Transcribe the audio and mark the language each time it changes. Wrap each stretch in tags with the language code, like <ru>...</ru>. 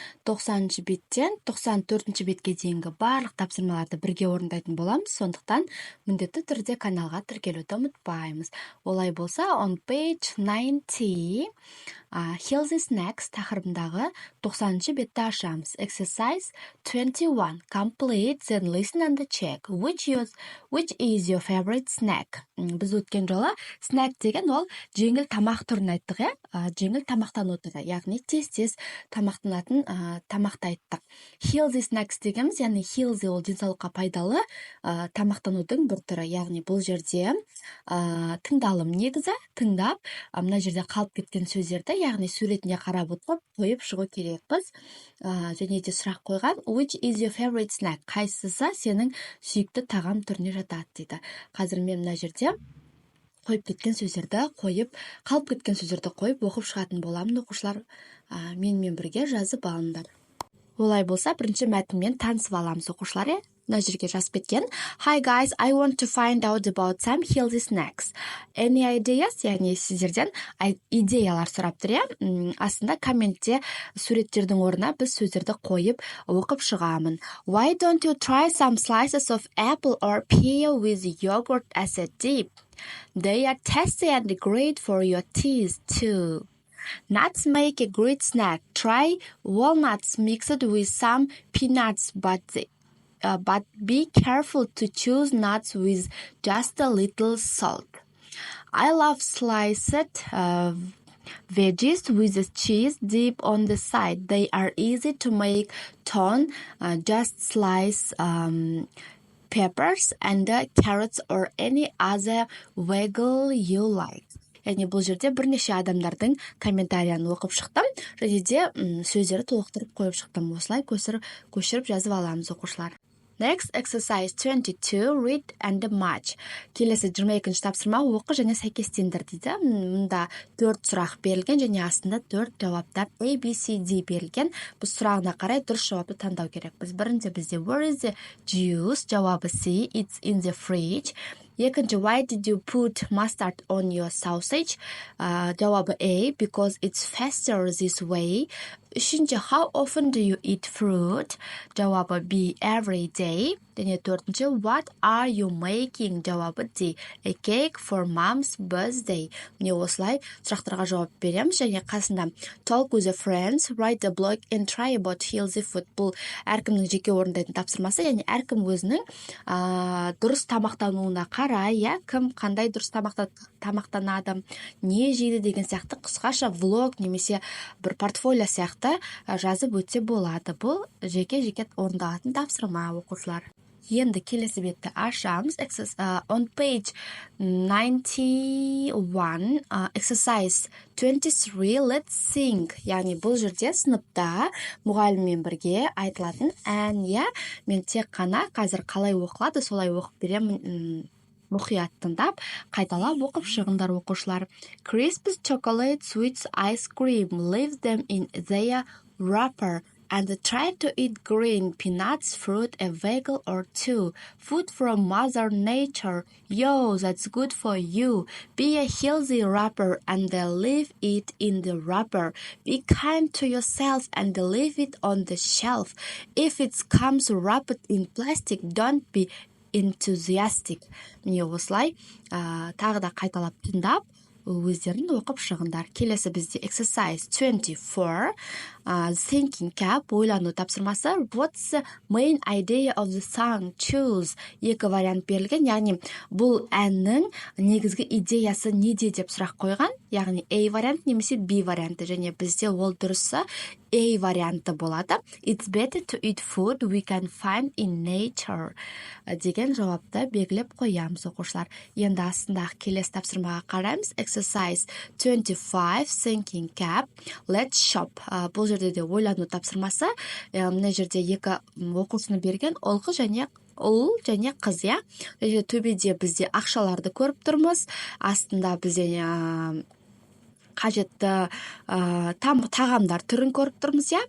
<kk>90-шы беттен 94-ші бетке дейінгі барлық тапсырмаларды бірге орындайтын боламыз. Сондықтан міндетті түрде каналға тіркелуді ұмытпаймыз. Олай болса,</kk> <en>on page 90, Healthy Snacks</en> <kk>тақырыбындағы 90-шы бетті ашамыз.</kk> <en>Exercise 21. Complete, then listen and check. Which is your favorite snack?</en> <kk>Біз өткен жолы снэк деген ол жеңіл тамақ түрін айттық, жеңіл тамақтану түрі, яғни тез-тез тамақтанатын тамақты айттық.</kk> <en>Healthy snacks</en> <kk>дегеніміз, яғни healthy ол денсаулыққа пайдалы тамақтанудың бір түрі, яғни бұл жерде тыңдалым негізі, тыңдап, мына жерде қалып кеткен сөздерді, яғни суретіне қарап отырып қойып шығу керекпіз. Және де сұрақ қойған,</kk> <en>which is your favorite snack?</en> <kk>Қайсысы сенің сүйікті тағам түріне жатады дейді. Қазір мен мына жерде қойып кеткен сөздерді қойып, қалып кеткен сөздерді қойып оқып шығатын боламын. Оқушылар менімен бірге жазып алыңдар. Олай болса, бірінші мәтінмен танысып аламыз оқушылар. Мына жерге жазып кеткен.</kk> <en>Hi guys, I want to find out about some healthy snacks. Any ideas?</en> <kk>Яғни сіздерден идеялар сұрап тұр. Астында комментте суреттердің орнына біз сөздерді қойып оқып шығамын.</kk> <en>Why don't you try some slices of apple or pear with yogurt as a dip? They are tasty and great for your teeth too. Nuts make a great snack. Try walnuts mixed with some peanuts, but be careful to choose nuts with just a little salt. I love sliced veggies with cheese dip on the side. They are easy to make. Just slice peppers and carrots or any other vegetable you like.</en> <kk>Яғни бұл жерде бірнеше адамдардың комментарияны оқып шықтым, және де сөздері толықтырып қойып шықтым. Осылай көшіріп жазып аламыз оқушылар.</kk> <en>Next, exercise 22, read and match.</en> <kk>Келесі 22-ші тапсырма оқы және сәйкестендір дейді. Мұнда 4 сұрақ берілген және астында 4 жауаптар A, B, C, D берілген. Біз сұрағына қарай дұрыс жауапты таңдау керек. Бірінші бізде</kk> <en>where is the juice?</en> <kk>Жауабы</kk> <en>C, it's in the fridge.</en> <kk>Екінші,</kk> <en>why did you put mustard on your sausage?</en> <kk>Жауабы</kk> <en>A, because it's faster this way.</en> <kk>Үшінші,</kk> <en>how often do you eat fruit?</en> <kk>Жауабы</kk> <en>B, every day.</en> <kk>Және төртінші,</kk> <en>what are you making?</en> <kk>Жауабы</kk> <en>D, a cake for mom's birthday.</en> <kk>Міне осылай сұрақтарға жауап береміз. Және қасында</kk> <en>talk with your friends, write a blog and try about healthy food.</en> <kk>Бұл әркімнің жеке орындайтын тапсырмасы, яғни әркім өзінің дұрыс тамақтануына қарай, кім қандай дұрыс тамақтанады, не жейді деген сияқты қысқаша влог немесе бір портфолио сияқты жазып өтсе болады. Бұл жеке-жеке орындалатын тапсырма оқушылар. Енді келесі бетті ашамыз.</kk> <en>On page 91, exercise 23, let's sing.</en> <kk>Яғни бұл жерде сыныпта мұғаліммен бірге айтылатын ән. Мен тек қана қазір қалай оқылады, солай оқып беремін. Мұқият тыңдап, қайталап оқып шығыңдар оқушылар.</kk> <en>Crisp chocolate sweets ice cream, leave them in their wrapper. And try to eat green peanuts, fruit, a vegetable or two. Food from Mother Nature. Yo, that's good for you. Be a healthy wrapper and leave it in the wrapper. Be kind to yourself and leave it on the shelf. If it comes wrapped in plastic, don't be enthusiastic.</en> <kk>Міне осылай тағы да қайталап тыңдап, өздерін оқып шығындар. Келесі бізде</kk> <en>exercise 24, thinking cap,</en> <kk>ойлану тапсырмасы.</kk> <en>What's the main idea of the song? Choose.</en> <kk>Екі вариант берілген, яғни бұл әннің негізгі идеясы неде деп сұрақ қойған, яғни A вариант немесе B варианты, және бізде ол дұрысы A варианты болады.</kk> <en>It's better to eat food we can find in nature.</en> <kk>Деген жауапты белгілеп қоямыз оқушылар. Енді астындағы келесі тапсырмаға қараймыз.</kk> <en>Exercise 25, thinking cap, let's shop.</en> <kk>Бұл жерде де ойлану тапсырмасы. Мына жерде екі оқушыны берген, ұл және қыз, төбеде бізде ақшаларды көріп тұрмыз. Астында бізде қажетті тағамдар түрін көріп тұрмыз, иә.</kk>